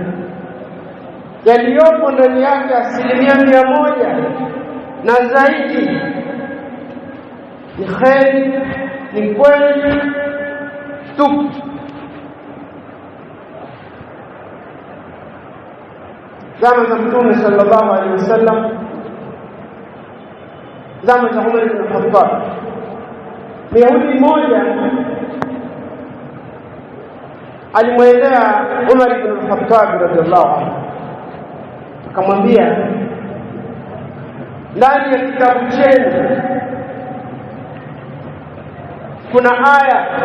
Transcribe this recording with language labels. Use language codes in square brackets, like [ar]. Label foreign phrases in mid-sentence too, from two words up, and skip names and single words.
[sw] Yaliyopo ndani yake 100% na zaidi ni kheri, ni kweli tupu. Zama za Mtume [ar] صلى الله عليه وسلم, [sw] zama za Umar ibn Khattab, Myahudi mmoja alimwendea Umar ibn Khattab [ar] رضي الله عنه, [sw] akamwambia, ndani ya kitabu chenu kuna aya,